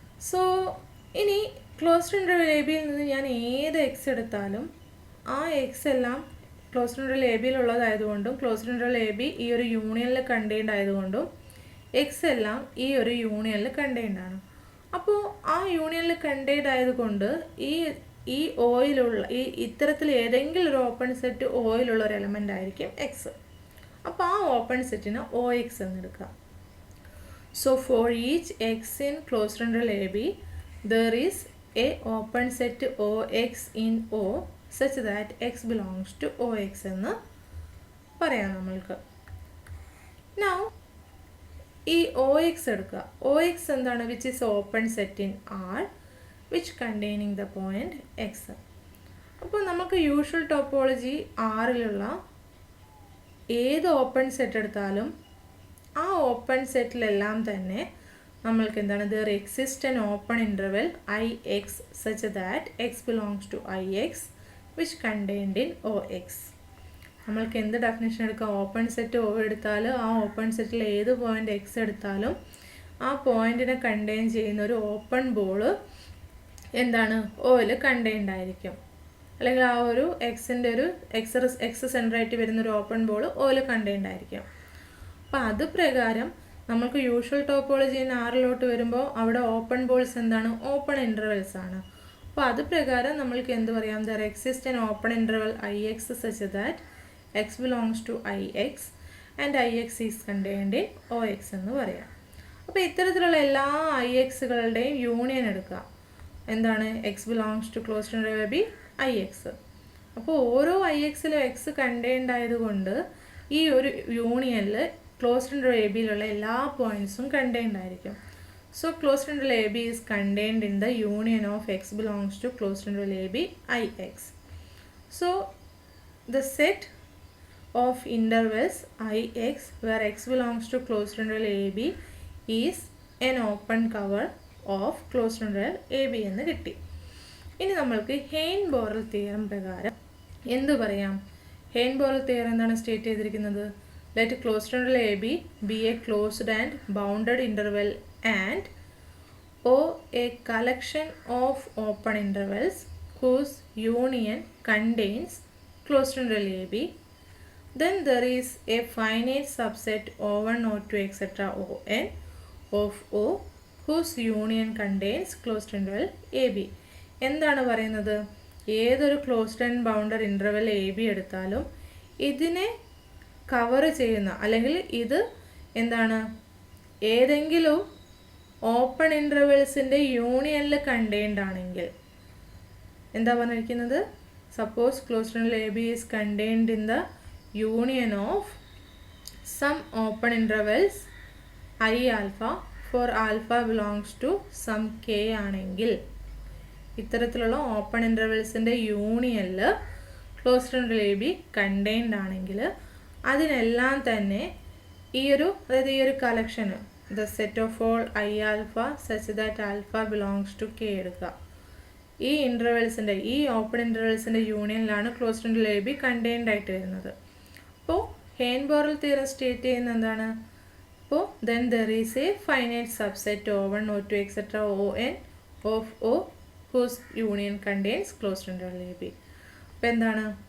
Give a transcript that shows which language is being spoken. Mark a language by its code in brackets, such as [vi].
[ml] So ഇനി closed interval A ബിയിൽ നിന്ന് ഞാൻ ഏത് എക്സ് എടുത്താലും ആ എക്സ് എല്ലാം closed interval A ബിയിലുള്ളതായതുകൊണ്ടും closed interval A B ഈ ഒരു യൂണിയനിൽ കണ്ടെയ്ൻഡ് ആയതുകൊണ്ടും എക്സ് എല്ലാം ഈ ഒരു യൂണിയനിൽ കണ്ടെയ്ൻഡ് ആണ്. അപ്പോൾ ആ യൂണിയനിൽ കണ്ടെയ്ൻഡ് ആയതുകൊണ്ട് ഈ ഓയിലുള്ള ഇത്തരത്തിൽ ഏതെങ്കിലും ഒരു ഓപ്പൺ സെറ്റ് ഓയിലുള്ള ഒരു എലമെൻ്റ് ആയിരിക്കും എക്സ്. അപ്പോൾ ആ ഓപ്പൺ സെറ്റിന് OX എന്നെടുക്കാം. [en] so for each X in closed interval A B there is a open set OX in O such that X belongs to OX [ml] എന്ന് പറയാം നമ്മൾക്ക്. Now ഈ OX എടുക്കുക. OX എന്താണ്? [en] which is open set in R which containing the point X. [ml] അപ്പോൾ നമുക്ക് usual topology ആറിലുള്ള ഏത് open set എടുത്താലും ആ ഓപ്പൺ സെറ്റിലെല്ലാം തന്നെ നമ്മൾക്ക് എന്താണ്? [en] there exists an open interval IX such that X belongs to IX which contained in OX. [ml] നമ്മൾക്ക് എന്ത് ഡെഫിനിഷൻ എടുക്കാം? ഓപ്പൺ സെറ്റ് O എടുത്താൽ ആ ഓപ്പൺ സെറ്റിൽ ഏത് പോയിൻ്റ് എക്സ് എടുത്താലും ആ പോയിൻറ്റിനെ കണ്ടെയ്ൻ ചെയ്യുന്ന ഒരു ഓപ്പൺ ബോള് എന്താണ്? ഓയിൽ കണ്ടെയ്ൻഡ് ആയിരിക്കും. അല്ലെങ്കിൽ ആ ഒരു എക്സിൻ്റെ ഒരു എക്സ് സെൻറ്ററായിട്ട് വരുന്നൊരു ഓപ്പൺ ബോൾ ഓയിൽ കണ്ടെയ്ൻഡ് ആയിരിക്കും. അപ്പോൾ അത് പ്രകാരം നമുക്ക് യൂഷ്വൽ ടോപ്പോളജി ആറിലോട്ട് വരുമ്പോൾ അവിടെ ഓപ്പൺ ബോൾസ് എന്താണ്? ഓപ്പൺ ഇൻ്റർവെൽസ് ആണ്. അപ്പോൾ അത് പ്രകാരം നമ്മൾക്ക് എന്ത് പറയാം? [en] there exist an open interval IX such that X belongs to IX and IX is contained in OX [ml] എന്ന് പറയാം. അപ്പോൾ ഇത്തരത്തിലുള്ള എല്ലാ IXകളുടെയും യൂണിയൻ എടുക്കുക. എന്താണ്? [en] X belongs to closed interval B IX. [ml] അപ്പോൾ ഓരോ IXലും X കണ്ടെയ്ൻഡ് ആയതുകൊണ്ട് ഈ ഒരു യൂണിയനിൽ ക്ലോസ്ഡ് ഇൻ്റർവെൽ എ ബിയിലുള്ള എല്ലാ പോയിൻറ്റ്സും കണ്ടെയ്ൻഡ് ആയിരിക്കും. [en] So closed interval A B is contained in the union of X belongs to closed interval A B IX. So the set of intervals IX where X belongs to closed interval AB is an open cover of closed interval AB [ml] എന്ന് കിട്ടി. ഇനി നമ്മൾക്ക് Hein-boreal theorem പ്രകാരം എന്ത് പറയാം? Hein-boreal theorem എന്താണ് state ചെയ്തിരിക്കുന്നത്? [en] Let closed interval AB be a closed and bounded interval and O a collection of open intervals whose union contains closed interval AB. Then there is a finite subset O1, O2, etc. On of O whose union contains closed interval AB. [ml] എന്താണ് പറയുന്നത്? ഏതൊരു closed and bounded interval A B എടുത്താലും ഇതിനെ cover ചെയ്യുന്ന അല്ലെങ്കിൽ ഇത് എന്താണ്? ഏതെങ്കിലും ഓപ്പൺ ഇൻ്റർവെൽസിൻ്റെ യൂണിയനിൽ കണ്ടെയ്ൻഡ് ആണെങ്കിൽ എന്താ പറഞ്ഞിരിക്കുന്നത്? [en] suppose closed interval A B is contained in the union of some open intervals I alpha for alpha belongs to some K [ml] ആണെങ്കിൽ ഇത്തരത്തിലുള്ള ഓപ്പൺ ഇൻ്റർവെൽസിൻ്റെ യൂണിയനിൽ closed interval A B contained ആണെങ്കിൽ അതിനെല്ലാം തന്നെ അതായത് ഈ ഒരു കളക്ഷന് [en] The set of all I alpha such that alpha belongs to K എടുക്കുക. [ml] ഈ ഇൻ്റർവെൽസിൻ്റെ ഈ open ഇൻ്റർവെൽസിൻ്റെ യൂണിയനിലാണ് closed interval A B contained ആയിട്ട് വരുന്നത്. അപ്പോൾ ഹെയ്ൻ-ബോറൽ തിയറം സ്റ്റേറ്റ് ചെയ്യുന്നത് എന്താണ്? [en] അപ്പോൾ then there is a finite subset O1, O2, etc. On of O whose union contains closed interval AB. [ml] അപ്പോൾ എന്താണ്?